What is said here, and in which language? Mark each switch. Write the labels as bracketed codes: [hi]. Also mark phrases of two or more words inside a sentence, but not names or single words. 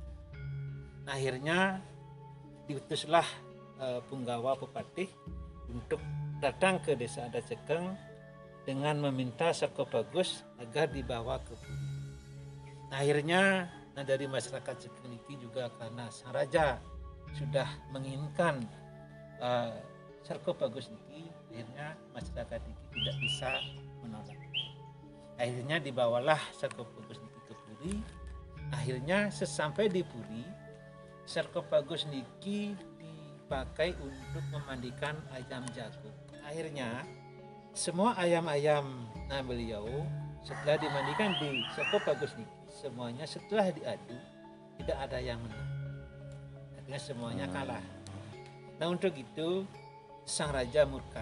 [id] Nah, akhirnya diutuslah punggawa Bupati untuk datang ke desa Adat Cekeng dengan meminta sarkofagus agar dibawa ke Puri. Nah, akhirnya dari masyarakat Cekeng ini juga karena sang raja sudah menginginkan sarkofagus ini, akhirnya masyarakat ini tidak bisa menolak. Akhirnya dibawalah sarkofagus niki ke Puri. Akhirnya sesampai di Puri, sarkofagus niki dipakai untuk memandikan ayam jago. Akhirnya semua ayam-ayam beliau setelah dimandikan di sarkofagus niki, semuanya setelah diadu tidak ada yang menang. Akhirnya semuanya kalah. Nah untuk itu sang raja murka.